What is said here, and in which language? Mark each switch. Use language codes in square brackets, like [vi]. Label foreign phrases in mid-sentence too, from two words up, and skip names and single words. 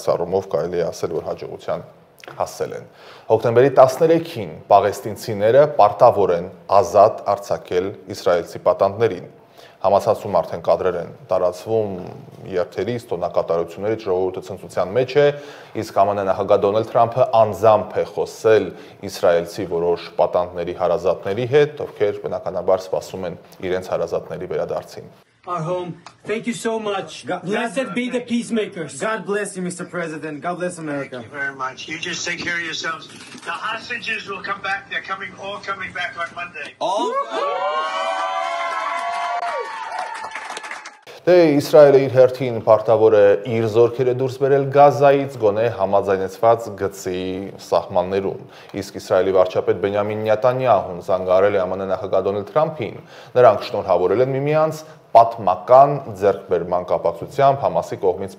[hy] առումով կարելի է ասել, որ հաջողության հասել են։ Հոկտեմբերի 13-ին պաղեստինցիները պարտավոր են ազատ արձակել իսրայելցի պատանդներին։ Համացածում արդեն կադրեր են տարածվում երթերից, տոնակատարություններից, ժողովուրդը ցնծության մեջ է, իսկ ԱՄՆ նախագահ Դոնալդ Թրամփը անձամբ է խոսել իսրայելցի որոշ պատանդների հարազատների հետ, ովքեր բնականաբար սպասում են իրենց հարազատների վերադարձին։ [en] Our home. Thank you so much. Blessed be the peacemakers. God bless you, Mr. President. God bless America. Thank you very much. You just take care of yourselves. The hostages will come back. They're all coming back on Monday. [hy] Դե Իսրայելը իր հերթին պարտավոր է իր զորքերը դուրս բերել Գազայից գոնե համաձայնեցված գծի սահմաններում։ Իսկ Իսրայելի վարչապետ Բենյամին Նետանյահուն զանգահարել է ԱՄՆ նախագահ Դոնալդ Թրամփին։ Նրանք շնորհավորել են միմյանց պատմական ձեռքբերման կապակցությամբ Համասի կողմից